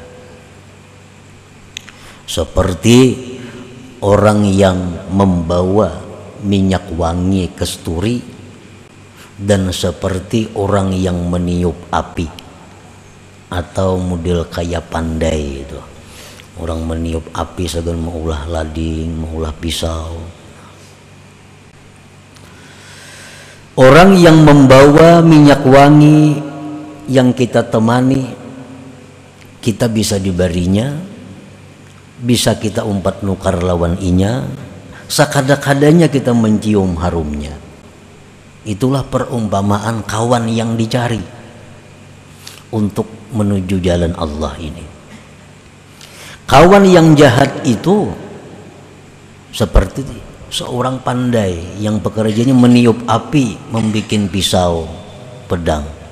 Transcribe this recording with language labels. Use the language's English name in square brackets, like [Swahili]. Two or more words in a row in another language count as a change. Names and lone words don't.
[Indonesian] seperti orang yang membawa minyak wangi kesturi dan seperti orang yang meniup api, atau model kayak pandai itu, orang meniup api segan mengulah lading, mengulah pisau. Orang yang membawa minyak wangi yang kita temani, kita bisa dibarinya, [Banjar] bisa kita umpat nukar lawan inya, sakada-kadanya kita mencium harumnya. [Indonesian] Itulah perumpamaan kawan yang dicari untuk menuju jalan Allah ini. Kawan yang jahat itu seperti seorang pandai yang pekerjaannya meniup api, membuat pisau, pedang.